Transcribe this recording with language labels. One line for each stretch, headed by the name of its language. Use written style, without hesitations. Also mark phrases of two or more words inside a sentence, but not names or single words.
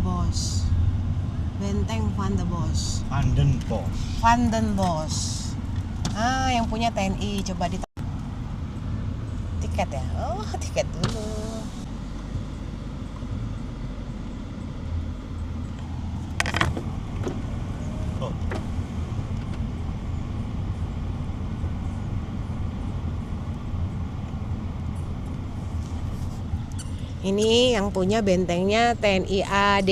Indonesian: Bosch. Benteng Van den Bosch. Van den Bosch. Yang punya TNI. Coba di tiket ya. Oh, tiket dulu. Oh. Ini yang punya bentengnya TNI AD.